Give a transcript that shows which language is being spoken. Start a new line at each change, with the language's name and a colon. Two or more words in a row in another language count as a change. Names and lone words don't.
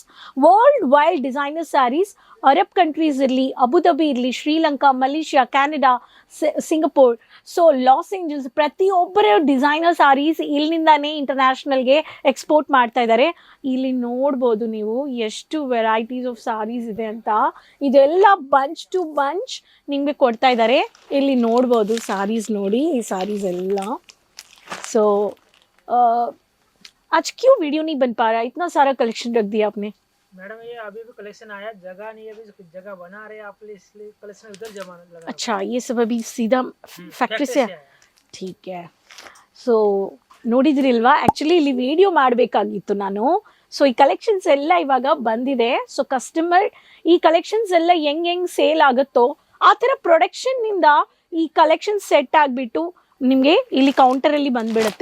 English: world wide designer sarees Arab countries
Kannada: ಇರಲಿ, ಅಬುಧಾಬಿ ಇರಲಿ, ಶ್ರೀಲಂಕಾ, ಮಲೇಷ್ಯಾ, ಕ್ಯಾನಡಾ, ಸಿಂಗಪೂರ್, ಸೊ ಲಾಸ್ ಏಂಜಲ್ಸ್, ಪ್ರತಿಯೊಬ್ಬರ
English: designer sarees
Kannada: ಇಲ್ಲಿಂದಾನೇ ಇಂಟರ್ನ್ಯಾಷನಲ್ಗೆ ಎಕ್ಸ್ಪೋರ್ಟ್ ಮಾಡ್ತಾ ಇದ್ದಾರೆ. ಇಲ್ಲಿ ನೋಡ್ಬೋದು ನೀವು ಎಷ್ಟು
English: varieties of sarees
Kannada: ಇದೆ ಅಂತ. ಇದೆಲ್ಲ
English: bunch to bunch
Kannada: ನಿಮಗೆ ಕೊಡ್ತಾ ಇದ್ದಾರೆ. ಇಲ್ಲಿ ನೋಡ್ಬೋದು ಸ್ಯಾರೀಸ್ ನೋಡಿ, ಈ ಸ್ಯಾರೀಸ್ ಎಲ್ಲ.
Hindi: सो आज क्यों वीडियो नहीं बन पा रहा? इतना सारा कलेक्शन रख दिया आपने. मैडम ये अभी भी कलेक्शन आया, जगह नहीं है, अभी जगह बना रहे आप, इसलिए कलेक्शन उधर जमा लगा. अच्छा, ये सब अभी सीधा फैक्ट्री से ठीक है.
Kannada: ಸೊ ನೋಡಿದ್ರಿಲ್ವಾ, ಆ್ಯಕ್ಚುಲಿ ಇಲ್ಲಿ ವಿಡಿಯೋ ಮಾಡಬೇಕಾಗಿತ್ತು ನಾನು. ಸೊ ಈ ಕಲೆಕ್ಷನ್ಸ್ ಎಲ್ಲ ಇವಾಗ ಬಂದಿದೆ.
English: so customer
Kannada: ಈ ಕಲೆಕ್ಷನ್ಸ್ ಎಲ್ಲ ಹೆಂಗೆ ಸೇಲ್ ಆಗುತ್ತೋ ಆ ಥರ ಪ್ರೊಡಕ್ಷನ್ನಿಂದ ಈ ಕಲೆಕ್ಷನ್ ಸೆಟ್ ಆಗಿಬಿಟ್ಟು ನಿಮಗೆ ಇಲ್ಲಿ ಕೌಂಟರಲ್ಲಿ ಬಂದ್ಬಿಡುತ್ತೆ.